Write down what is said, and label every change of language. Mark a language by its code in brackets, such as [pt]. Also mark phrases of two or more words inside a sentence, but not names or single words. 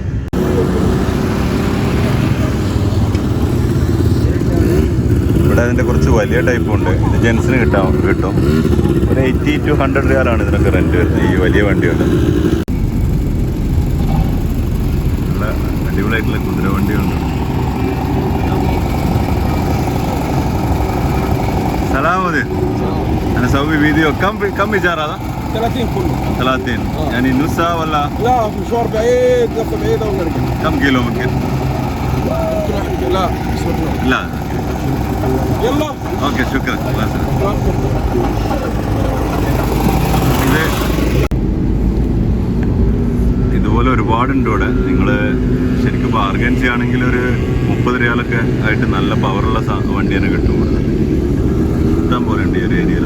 [ml] ഇവിടെ അതിൻ്റെ കുറച്ച് വലിയ ടൈപ്പും ഉണ്ട്. ഇത് ജെൻസിന് കിട്ടും. ഒരു 80 to 100 റിയാലാണ് ഇതിനൊക്കെ റെൻറ്റ് വരുന്നത്, ഈ വലിയ വണ്ടിയുണ്ട്. നല്ല അടിപൊളിയായിട്ടുള്ള കുതിര വണ്ടിയുണ്ട്. [ar] سلام. أنا أسوي فيديو. كم إيجار هذا؟ 30 كله. 30 يعني نص ساعة ولا؟ لا مشوار بعيد، لفة بعيدة ونرجع. كم كيلو ممكن؟ لا لا. يلا. أوكي شكرا. [ml] ഇതുപോലെ ഒരുപാടുണ്ട് ഇവിടെ. നിങ്ങൾ ശരിക്കും ബാർഗൻ ചെയ്യുകയാണെങ്കിൽ ഒരു 30 റിയാലൊക്കെ ആയിട്ട് നല്ല പവറുള്ള വണ്ടി തന്നെ കിട്ടും. ഇഷ്ടം പോലെ ഉണ്ട് ഈ ഒരു ഏരിയയിൽ.